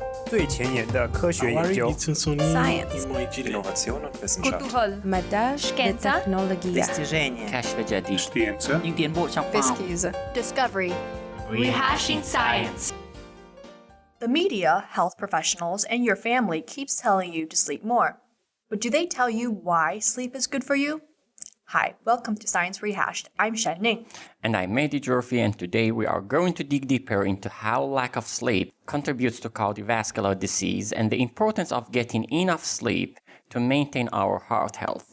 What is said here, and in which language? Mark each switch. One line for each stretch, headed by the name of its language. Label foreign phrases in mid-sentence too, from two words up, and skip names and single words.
Chinese: 最前沿的科学研究
English: Science.
German: Innovation und Wissenschaft. Mada
Italian: Scienza.
Polish: technologia.
Arabic: كشف جديد
Italian: Scienza.
Vietnamese: những tiến bộ trong khoa học.
Portuguese: Pesquisa.
English: Discovery. Rehashing science. The media, health professionals, and your family keeps telling you to sleep more. But do they tell you why sleep is good for you? Hi, welcome to Science Rehashed. I'm Shanning. And I'm Mehdi Jorfi, and today we are going to dig deeper into how lack of sleep contributes to cardiovascular disease and the importance of getting enough sleep to maintain our heart health.